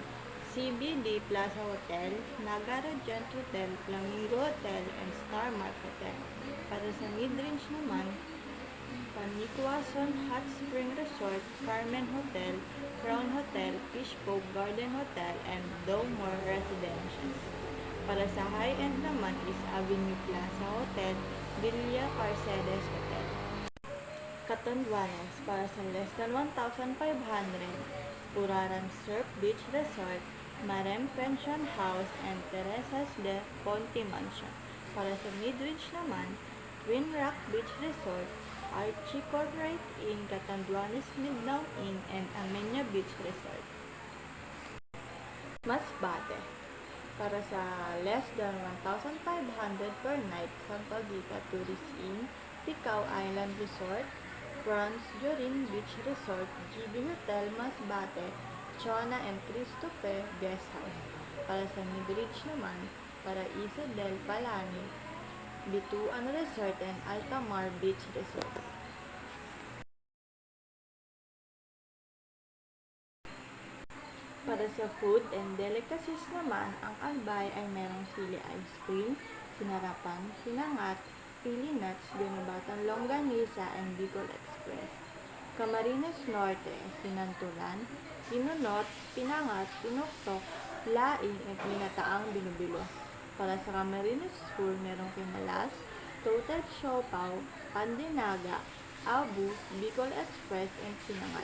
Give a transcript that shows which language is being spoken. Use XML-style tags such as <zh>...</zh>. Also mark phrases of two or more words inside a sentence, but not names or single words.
<tl>CBD Plaza Hotel, Naga Regent Hotel, Flamingo Hotel, and Star Mark Hotel. Para sa mid-range naman, Panicwason Hot Spring Resort, Carmen Hotel, Crown Hotel, Fishpoke Garden Hotel, and Dowmore Residences. Para sa high-end naman is Avenue Plaza Hotel, Villa Carcedes Hotel. Catanduanes, para sa less than 1,500, Puraran Surf Beach Resort, Marem Pension House, and Teresa's de Ponte Mansion. Para sa mid-range naman, Twin Rock Beach Resort, Archie Corporate Inn, Catanduanes Midtown Inn, and Amenia Beach Resort. Masbate, para sa less than 1,500 per night, Sampaguita Tourist Inn, Picao Island Resort, Franz Jorin Beach Resort, GB Hotel Masbate, Chona and Christophe Guest House. Para sa mid-range naman, Paraiso del Palani, Bituan Resort, and Altamar Beach Resort. Para sa</tl> <en>food and delicacies</en> <tl>naman, ang Albay ay merong sili ice cream, sinarapan, sinangat, pili nuts, ginubatang longganisa, and Bicol Express. Camarines Norte, sinantulan, pinunot, pinangat, pinuktok, laing, at minataang binubilo. Para sa Camarines Sur, merong kinalas, total siopaw, pandinaga, abu, Bicol Express, and sinangat.</tl>